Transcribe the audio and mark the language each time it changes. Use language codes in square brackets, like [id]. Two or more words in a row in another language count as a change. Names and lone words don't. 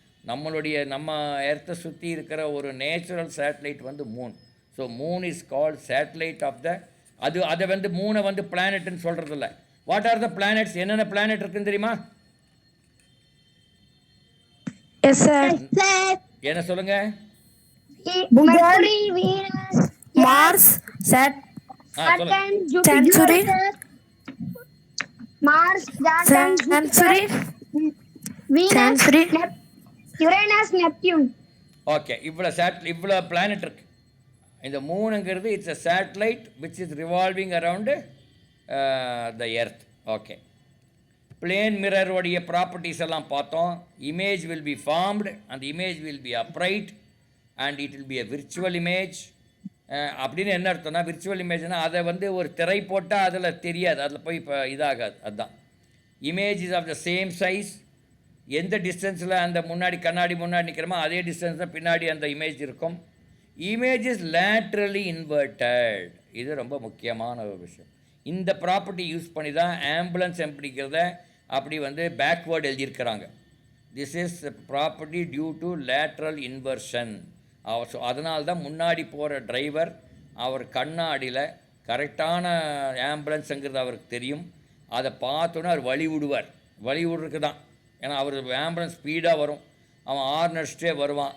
[ta] நம்ம எர்த்தை சுற்றி இருக்கிற ஒரு நேச்சுரல் சேட்டலைட் வந்து மூன். [en] So moon is called satellite of the. [ta] அதை வந்து மூனை வந்து பிளானட்னு சொல்கிறது இல்லை. [en] What are the planets? [ta] என்னென்ன பிளானட் இருக்குன்னு தெரியுமா? என்ன சொல்லுங்க? Mercury, Venus, Mars, Saturn, Jupiter, Mars, Saturn, Jupiter, Venus, Uranus, Neptune. ஓகே, இவ்வளோ பிளானட் இருக்குது. இந்த மூணுங்கிறது [en] It's a satellite which is revolving around the earth. [ta] ஓகே, பிளேன் மிரருடைய ப்ராப்பர்ட்டிஸ் எல்லாம் பார்த்தோம். [en] Image will be formed, அந்த image will be upright and it will be a virtual image. [ta] அப்படின்னு என்ன அர்த்தம்னா, விர்ச்சுவல் இமேஜ்னால் அதை வந்து ஒரு திரை போட்டால் அதில் தெரியாது, அதில் போய் இப்போ இதாகாது. [en] அதுதான் image is of the same size. [ta] எந்த டிஸ்டன்ஸில் அந்த கண்ணாடி முன்னாடி நிற்கிறோமோ அதே டிஸ்டன்ஸ் தான் பின்னாடி அந்த இமேஜ் இருக்கும். [en] Image is laterally inverted. [ta] இது ரொம்ப முக்கியமான ஒரு விஷயம். இந்த ப்ராப்பர்ட்டி யூஸ் பண்ணி தான் ஆம்புலன்ஸ் எப்படிங்கிறத அப்படி வந்து பேக்வேர்டு எழுதியிருக்கிறாங்க. [en] This is property due to lateral inversion. [ta] ஸோ அதனால தான் முன்னாடி போகிற டிரைவர் அவர் கண்ணாடியில் கரெக்டான ஆம்புலன்ஸுங்கிறது அவருக்கு தெரியும். அதை பார்த்தோன்னே அவர் வழி விடுறதுக்கு தான். ஏன்னா அவர் ஆம்புலன்ஸ் ஸ்பீடாக வரும், அவன் ஆர்னர்ஸ்டே வருவான்.